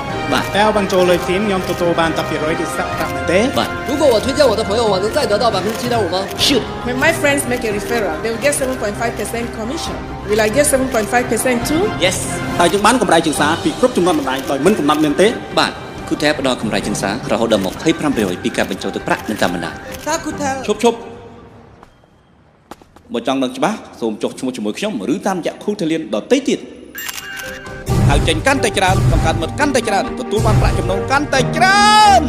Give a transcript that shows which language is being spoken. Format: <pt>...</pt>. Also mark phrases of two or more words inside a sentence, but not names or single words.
<km>បាទតែបើចូលលើធីមខ្ញុំទទួលបានតែ200 discount ប្រាក់មែនទេបាទ</km> <zh>如果我推荐我的朋友，我能再得到7.5%吗？是。</zh> <en>When my friends make a referral, they will get 7.5% commission. Will I get 7.5% too?</en> <km>Yes តែយើងបានកម្រៃជាងសារពីគ្រប់ចំនួនបណ្ដាញដោយមិនកំណត់មែនទេ បាទគូថែផ្ដល់កម្រៃជាងសាររហូតដល់25%ពីការបញ្ចូលទឹកប្រាក់នៅតាមបណ្ដាញ ថាគូថែ ឈប់បើចង់ដឹងច្បាស់សូមចុះឈ្មោះជាមួយខ្ញុំឬតាមរយៈគូថេលៀនដទៃទៀតហៅចេញកាន់តែច្រើនបង្កើតមិត្តកាន់តែច្រើនទទួលបានប្រាក់ចំណូលកាន់តែច្រើន</km>